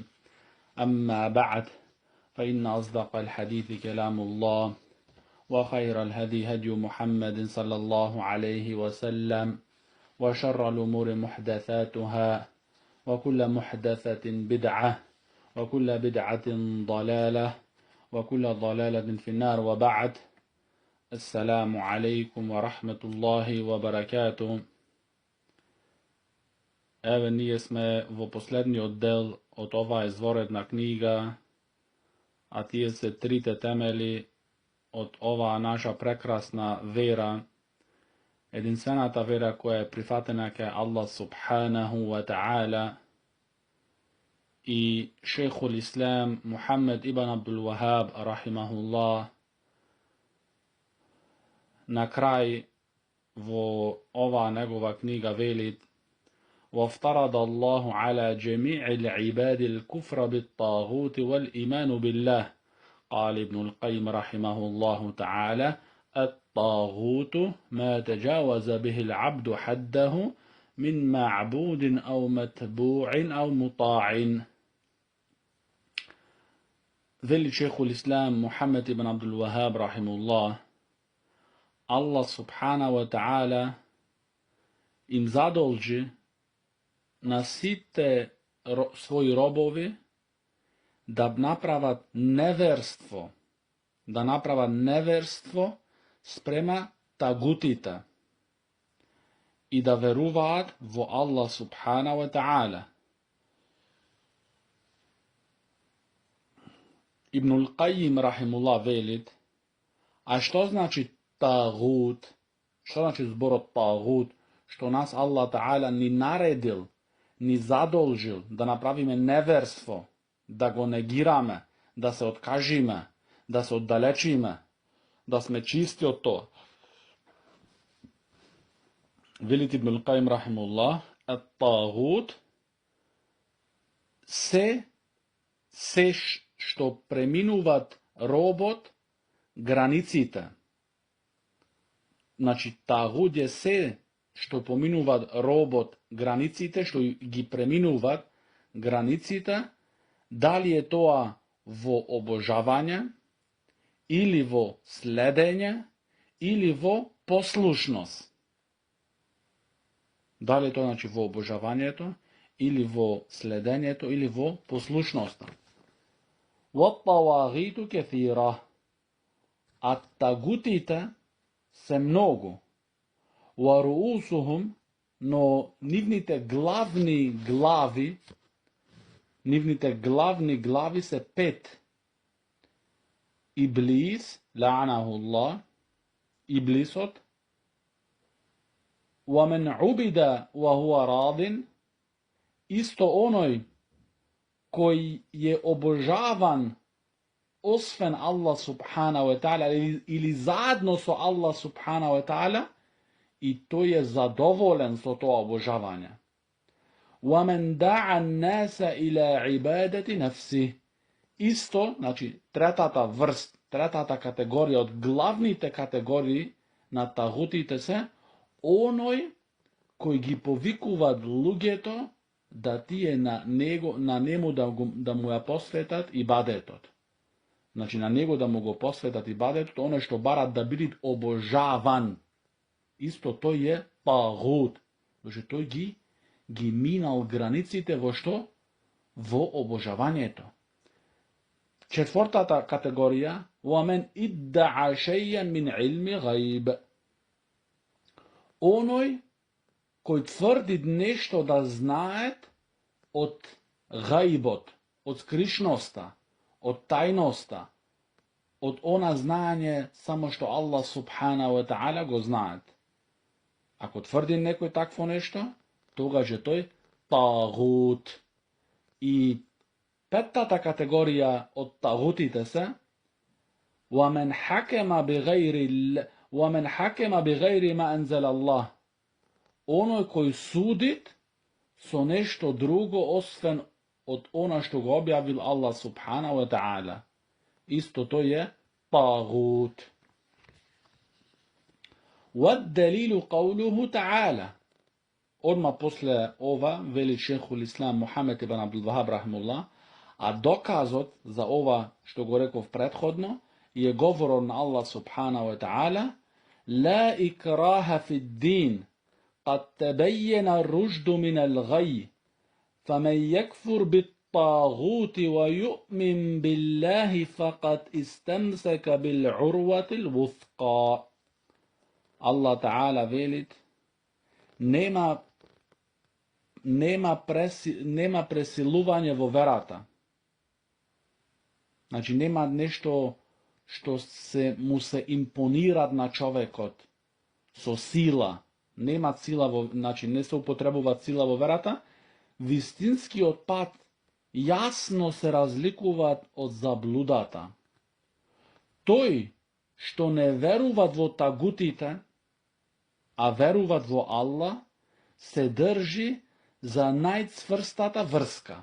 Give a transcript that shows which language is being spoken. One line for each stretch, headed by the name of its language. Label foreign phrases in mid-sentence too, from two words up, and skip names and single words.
Arabic: أما بعد، فإن أصدق الحديث كلام الله، وخير الهدي هدي محمد صلى الله عليه وسلم، وشر الأمور محدثاتها، وكل محدثة بدعة، وكل بدعة ضلالة، وكل ضلالة في النار. وبعد، السلام عليكم ورحمة الله وبركاته.
Macedonian: Ево ние сме во последниот оддел од оваа извонредна книга, а тие се трите темели од оваа наша прекрасна вера, единствената вера која е прифатена кај
Arabic: الله سبحانه وتعالى
Macedonian: и
Arabic: شيخ الإسلام
Macedonian: Мухамед ибн Абдул Вахаб рахимахуллах на крај во оваа негова книга вели:
Arabic: وَافْتَرَضَ اللَّهُ عَلَى جَمِيعِ الْعِبَادِ الْكُفْرَ بِالطَّاغُوتِ وَالْإِيمَانُ بِاللَّهِ. قال ابن القيم رحمه الله تعالى: الطاغوت ما تجاوز به العبد حده من معبود أو متبوع أو مطاع.
Macedonian: Вели
Arabic: شيخ الإسلام
Macedonian: Мухамед ибн Абдул Вахаб рахимуллах:
Arabic: الله سبحانه وتعالى
Macedonian: им задолжи на сите свои робови да направат неверство спрема тагутите и да веруваат во
Arabic: الله سبحانه وتعالى.
Macedonian: Ибнул Кајим рахимуллах вели: а што значи тагут? Што значи збор тагут? Што нас
Arabic: الله تعالى
Macedonian: ни наредил, ни задолжил да направиме неверство, да го негираме, да се откажеме, да се оддалечиме, да сме чисти од тоа. Вели Ибнул Кајим рахимуллах: ат-тагут е сè што преминува робот границите. Значи, тагут е сè што поминува робот границите, што ги преминува границите, дали е тоа во обожавање, или во следење, или во послушност. Дали е тоа значи во обожавање тоа, или во следење тоа, или во послушност.
Arabic: وَالطَّوَاغِيتُ كَثِيرًا.
Macedonian: А тагутите се многу. وَرُؤُسُهُمْ, но нивните главни глави се 5. Иблис, лаанахуллах, иблисот.
Arabic: وَمَنْ عُبِدَ وَهُوَ رَاضٍ,
Macedonian: исто оној кој е обожаван освен
Arabic: الله سبحانه وتعالى
Macedonian: или заедно со
Arabic: الله سبحانه وتعالى,
Macedonian: и тој е задоволен со тоа обожавање.
Arabic: وَمَنْ دَعَ النَّاسَ إِلَى عِبَادَةِ نَفْسِهِ,
Macedonian: исто, значи третата категорија од главните категории на тагутите се, оној кој ги повикува луѓето да ти е на него да му го посветат ибадетот. Значи на него да му го посветат ибадетот, оној што бара да биде обожаван. Исто тој е тагут. Значи тој ги минал границите во што? Во обожавање тоа. Четвртата категорија:
Arabic: وَمَنْ إِدَّعَ شَيْئًا مِنْ عِلْمِ غَيْبِ,
Macedonian: оној кој тврди нешто да знае од гајбот, од скришноста, од тајноста, од она знаење само што
Arabic: الله سبحانه وتعالى
Macedonian: го знае. Ако тврди некој такво нешто, тогаш тој е тагут. I петтата категорија од тагутите се
Arabic: ومن حكم بغير ما أنزل الله.
Macedonian: Оној кој судит со нешто друго освен од она што го објавил
Arabic: الله سبحانه وتعالى.
Macedonian: Исто тој е тагут.
Arabic: والدليل قوله تعالى.
Macedonian: Одма после ова вели
Arabic: شيخ الإسلام
Macedonian: Мухамед ибн Абдул Вахаб рахимуллах, а доказот за ова што го реков претходно е говор на
Arabic: الله سبحانه وتعالى لا إكراه في الدين قد تبين الرشد من الغي فمن يكفر بالطاغوت ويؤمن بالله فقد استمسك بالعروة الوثقى. الله تعالى
Macedonian: вели нема присилување во верата. Значи нема нешто што му се импонира на човекот со сила, нема сила значи не се употребува сила во верата, вистинскиот пат јасно се разликуваат од заблудата. Тој што не веруваат во тагутите, а веруваат во Аллах, се држи за најцврстата врска.